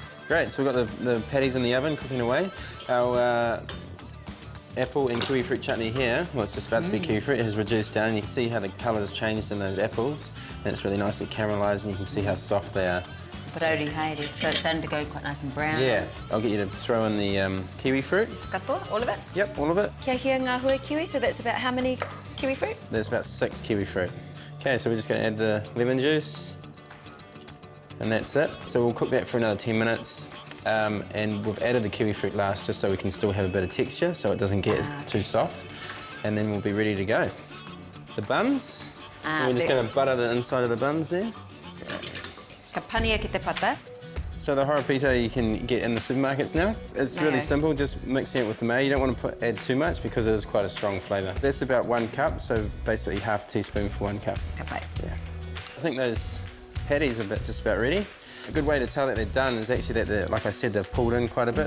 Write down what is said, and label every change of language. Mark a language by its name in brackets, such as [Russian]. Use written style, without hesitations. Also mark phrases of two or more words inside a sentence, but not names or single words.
[English] Great, so we've got the patties in the oven cooking away. Our apple and kiwi fruit chutney here, well, it's just about to be kiwi fruit, it has reduced down. You can see how the colour has changed in those apples, and it's really nicely caramelised, and you can see how soft they are. [Māori] Parori haere, [English] so it's starting to go quite nice and brown. Yeah, I'll get you to throw in the kiwi fruit. Katoa, all of it? Yep, all of it. [Māori] Kia hia ngā hua kiwi, [English] so that's about how many kiwi fruit? There's about 6 kiwi fruit. Okay, so we're just going to add the lemon juice, and that's it. So we'll cook that for another 10 minutes. And we've added the kiwi fruit last just so we can still have a bit of texture so it doesn't get too soft. And then we'll be ready to go. The buns, we're just going to butter the inside of the buns there. [Māori] Ka pania ki te pata. [English] So the Horopito you can get in the supermarkets now. It's really simple, just mixing it with the mayo. You don't want to add too much because it is quite a strong flavour. That's about 1 cup, so basically half a teaspoon for 1 cup. Kapai. Yeah. I think those patties are just about ready. A good way to tell that they're done is actually that, like I said, they've pulled in quite a bit.